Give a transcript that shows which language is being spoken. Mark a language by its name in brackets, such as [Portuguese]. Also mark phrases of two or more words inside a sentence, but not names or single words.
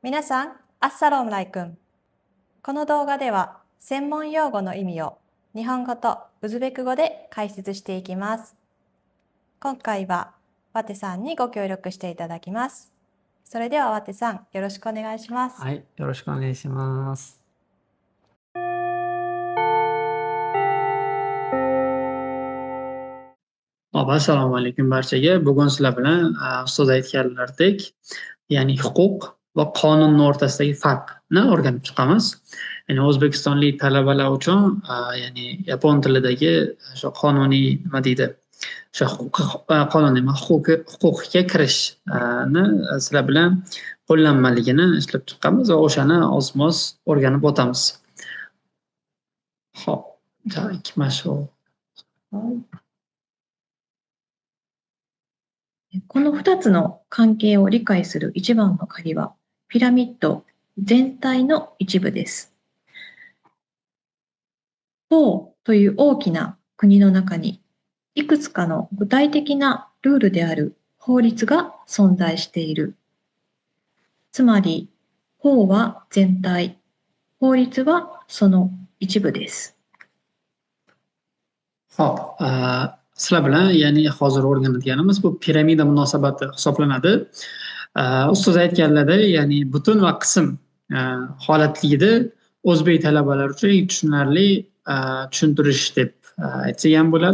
[Japanese] 皆さん、 [Uzbek] Assalomu alaykum. [Japanese] この動画では専門用語の意味を日本語とウズベク語で解説していきます。今回はワテさんにご協力していただきます。それではワテさん、よろしくお願いします。はい、よろしくお願いします。 [Uzbek] Assalomu alaykum barchaga. Bugun sizlar bilan ustoz aytganlaridek, ya'ni huquq va qonun o'rtasidagi farqni o'rganib chiqamiz. Ya'ni o'zbekistonlik talabalar uchun ya'ni yapon tilidagi o'sha qonuniy nima deydi? O'sha qonuniy huquqqa kirishni sizlar bilan qo'llanmaligini ishlab chiqqanmiz va o'shani oz-moz o'rganib o'tamiz. Xo'p, [Japanese] 行きましょう。この2つの関係を理解する一番の鍵は、ピラミッド全体の一部です。法という大きな国の中に、いくつかの具体的なルールである法律が存在している。つまり、法は全体、法律はその一部です。 [Uzbek] Sizlar bilan ya'ni hozir o'rganadiganimiz bu piramida munosabati hisoblanadi. Ustoz aytganlarida ya'ni butun va qism holatligida o'zbek talabalar uchun eng tushunarli tushuntirish deb aytsak ham bo'ladi.